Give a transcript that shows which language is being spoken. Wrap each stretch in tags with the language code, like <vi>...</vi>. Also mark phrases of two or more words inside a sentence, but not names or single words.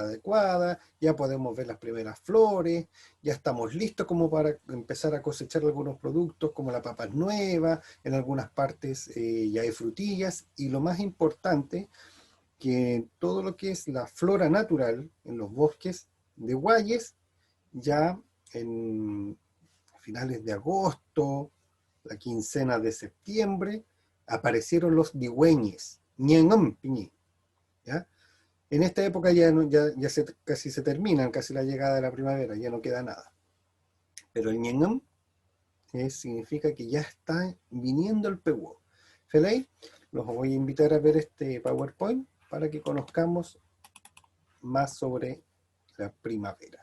<es>adecuada, ya podemos ver las primeras flores, ya estamos listos como para empezar a cosechar algunos productos como la papa nueva, en algunas partes ya hay frutillas, y lo más importante, que todo lo que es la flora natural en los bosques de Guayes, ya en finales de agosto, la quincena de septiembre, aparecieron los digüeñes, ñengam, piñi, ¿ya? En esta época ya, no, ya casi se terminan, casi la llegada de la primavera, ya no queda nada. Pero el ñengam significa que ya está viniendo el pehuo. Feley, los voy a invitar a ver este PowerPoint para que conozcamos más sobre la primavera.</es>